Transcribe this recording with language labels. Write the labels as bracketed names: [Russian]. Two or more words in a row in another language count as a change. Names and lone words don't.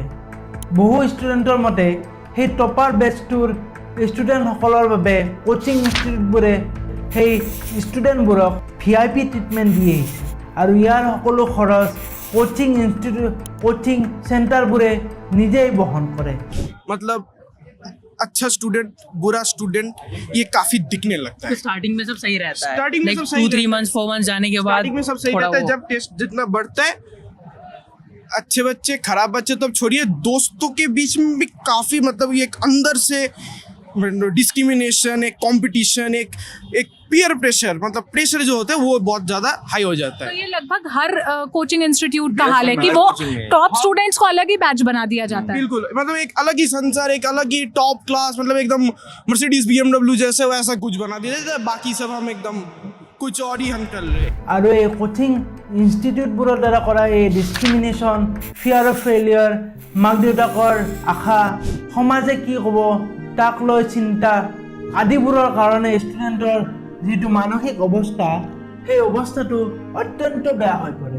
[Assamese] বহু ষ্টুডেণ্টৰ মতে সেই [English] topper batch students [Assamese] বাবে [English] coaching institute [Assamese] সেই ষ্টুডেণ্টবোৰক [English] VIP treatment [Assamese] দি আহিছে, আৰু ইয়াৰ সকলো খৰচ [English] coaching centre [Assamese] নিজেই বহন কৰে। [Hindi] मतलब अच्छा स्टूडेंट, बुरा स्टूडेंट, ये काफी दिखने लगता है। स्टार्टिंग में सब सही रहता है, स्टार्टिंग में सब सही 2-3 मंथ्स 4 मंथ्स जाने के बाद स्टार्टिंग में सब सही रहता है। जब टेस्ट जितना बढ़ता है, अच्छे बच्चे खराब बच्चे तो अब छोड़िए, दोस्तों के बीच में भी काफी मतलब ये एक अंदर से डिस्क्रिमिनेशन, एक कंपटीशन, एक [English] peer pressure, [Hindi] मतलब प्रेशर जो होता है वो बहुत ज्यादा हाई हो जाता है। तो ये लगभग हर [English] coaching institute [Hindi] का हाल है कि वो [English] top students [Hindi] को अलग ही बैच बना दिया जाता है। बिल्कुल, मतलब एक अलग ही संसार, एक अलग ही [English] top class, [Hindi] मतलब एकदम मर्सिडीज BMW जैसे वैसा कुछ बना दिया जाता है। बाकी सब हम एकदम कुछ और ही हम चल रहे। [Assamese] আৰু এই [English] coaching institute [Assamese] দ্বাৰা কৰা এই ডিছক্ৰিমিনেশ্যন, [English] fear of failure, [Assamese] মাক দেউতাকৰ আশা, সমাজে কি ক'ব তাক লৈ চিন্তা আদিবোৰৰ কাৰণে ষ্টুডেণ্টৰ যিটো মানসিক অৱস্থা, সেই অৱস্থাটো অত্যন্ত বেয়া হৈ পৰে।